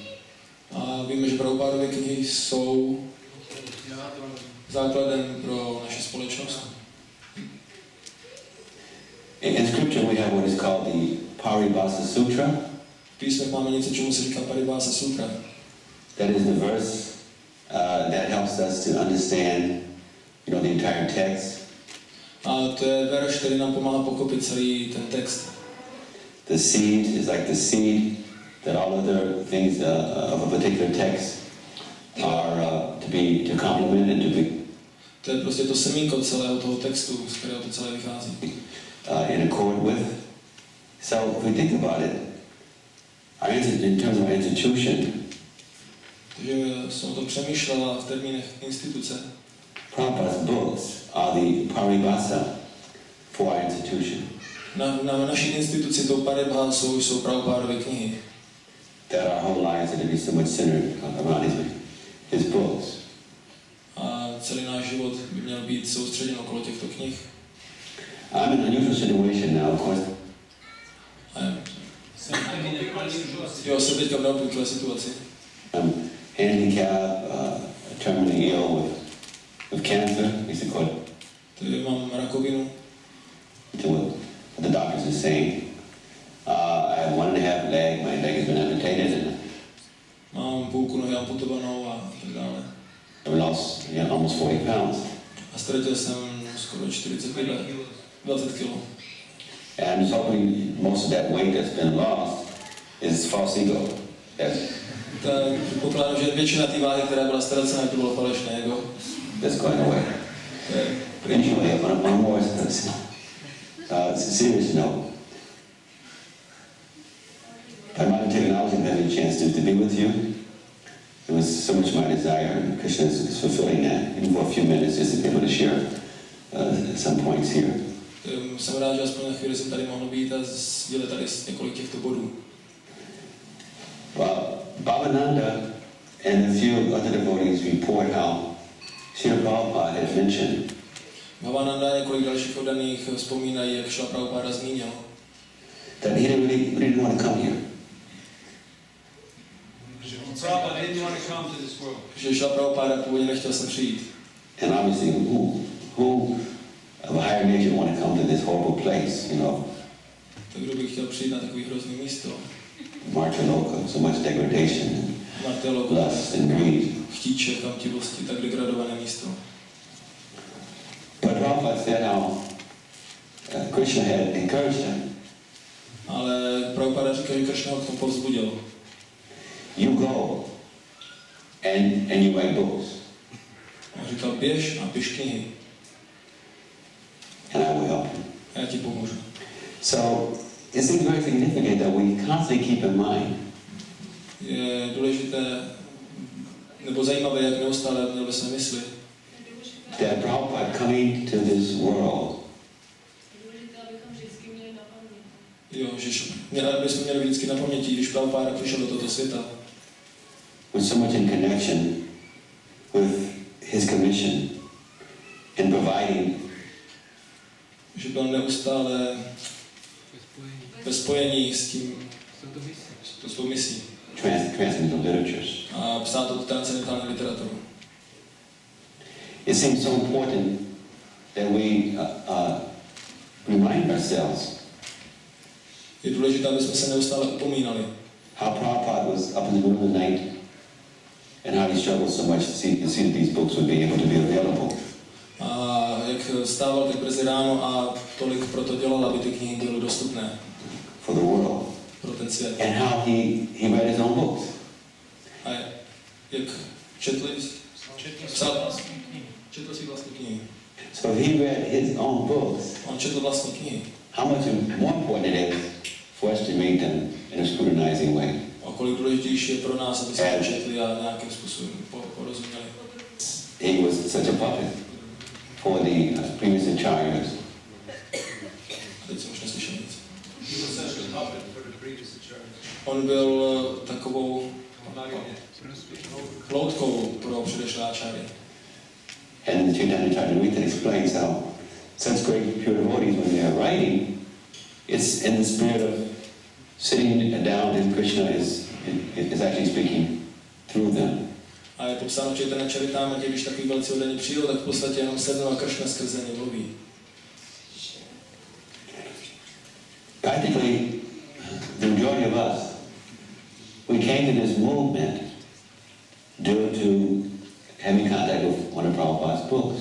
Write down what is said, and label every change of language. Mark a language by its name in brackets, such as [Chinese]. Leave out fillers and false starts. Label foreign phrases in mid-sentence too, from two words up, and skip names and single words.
[Czech] A víme, že Prabhupadovy knihy jsou základem pro naši společnost. [English] In scripture we have what is called the Paribhasa Sutra. [Czech] V písmech máme něco, čemu se říká Paribhasa Sutra. [English] That is the verse that helps us to understand, the entire text. [Czech] A to je verš, který nám pomáhá pochopit celý ten text. [English] The seed is like the seed that all other things of a particular text are to complement and to be. [Czech] To je prostě to semínko celého toho textu, z kterého to celé vychází. [English] In accord with. So if we think about it, in terms of our institution. [Czech] Takže jsem o tom přemýšlela v termínech instituce. [English] Prabhupada's books are the paribhasa for our institution. [Czech] Na naší instituci tou paribhásou jsou Prabhupádovy knihy. [English] That our whole lives are to be so much centered around his books. [Czech] A celý náš život by měl být soustředěn okolo těchto knih. [English] I'm in an unusual situation now, of course. [Czech] Jsem teďka v neobvyklé situaci. [English] I'm handicapped, terminally ill with cancer, ISKCON. [Czech] Tady mám rakovinu. [English] To what the doctors are saying. I have 1.5 leg, my leg has been amputated. [Czech] Mám půlku nohy amputovanou a tak dále. [English] I've lost almost 40 pounds. [Czech] A ztratil jsem skoro 20 kg. [English] And I'm just hoping most of that weight that's been lost is false ego. [Czech] Tak pokládám, že většina té váhy, která byla ztracena, to bylo falešné ego. [English] That's going away. Anyway, on a more serious note, by modern technology, I've had a chance to be with you. It was so much my desire, and Krishna is fulfilling that, even for a few minutes, just to be able to share some points here. [Czech] Jsem rád, že aspoň na chvíli jsem tady mohl být a sdělit tady několik těchto bodů. [English] Bhavananda and a few other devotees report how Srila Prabhupada had mentioned [Czech] Bhavananda a několik dalších oddaných vzpomínají, jak Srila Prabhupada zmínil, [English] that he didn't want to come here. Prabhupada didn't want to come to this world. [Czech] Že Srila Prabhupada původně nechtěl sem přijít. [English] And obviously, who of a higher nature want to come to this horrible place, [Czech] Tak kdo by chtěl přijít na takový hrozný místo? [English] Martyr-loka, so much degradation, lust and greed. [Czech] Chtíče, chamtivosti, tak degradované místo. [English] But Prabhupada said how Krishna had encouraged him. [Czech] Ale Prabhupada říká, že Krishna ho k tomu povzbudil. [English] you go and you write books. [Czech] On říkal, běž a piš knihy. [English] And I will help you. [Czech] A já ti pomůžu. [English] So it seems very significant that we constantly keep in mind [Czech] Je důležité, nebo zajímavé, jak neustále měl ve své mysli, [English] that Prabhupada coming to this world [Czech] jo, že bychom měli vždycky na paměti, když Prabhupada přišel do tohoto světa, [English] was so much in connection with his commission in providing [Czech] že byl neustále ve spojení s tím, s svou misí. [English] transcendental literatures. [Czech] A psát tu transcendentální literaturu. [English] It seems so important that we remind ourselves [Czech] Je důležité, aby jsme se neustále upomínali. [English] How Prabhupada was up in the middle of the night and how he struggled so much to see that these books would be able to be available. [Czech] A jak stával tak brzy ráno a tolik proto dělal, aby ty knihy byly dostupné. [English] For the world. [Czech] Pro ten svět. [English] And how he read his own books. [Czech] A jak četl si vlastní knihy. [English] So if he read his own books, [Czech] on četl vlastní knihy. [English] How much more important it is for us to read them in a scrutinizing way. [Czech] A kolik důležitější je pro nás, aby jsme četli a nějakým způsobem porozuměli. [English] He was such a puppet for the previous acharyas. [Czech] Teď jsem už neslyšel nic. On byl takovou loutkou pro předešlé acharya. [English] And the Chaitanya Charitamrita explains how such great pure devotees, when they are writing, it's in the spirit of sitting down and Krishna is actually speaking through them. [Czech] A je popsáno v Chaitanya Charitamrtě, když takový velcí oddaní přijel, tak v podstatě jenom sednou a Krishna skrze ně mluví. [English] Practically, the majority of us, we came to this movement due to having contact with one of Prabhupada's books.